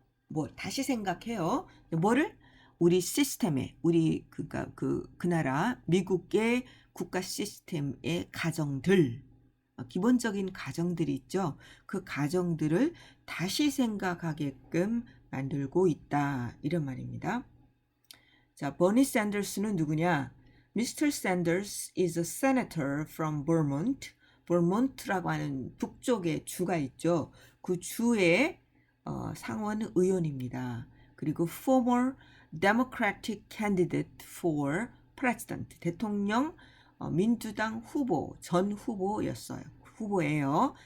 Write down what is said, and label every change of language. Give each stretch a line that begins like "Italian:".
Korean: 뭐 다시 생각해요. 뭐를? 우리 시스템에 우리 그러니까 그 나라 미국의 국가 시스템의 가정들 기본적인 가정들이 있죠. 그 가정들을 다시 생각하게끔 만들고 있다. 이런 말입니다. 자, 버니 샌더스는 누구냐?
English: Mr. Sanders is a senator from Vermont.
Korean: 버몬트라고 하는 북쪽의 주가 있죠. 그 주의 상원 의원입니다. 그리고
English: former Democratic candidate for president,
Korean: 대통령 민주당 후보, 전 후보였어요. 후보예요.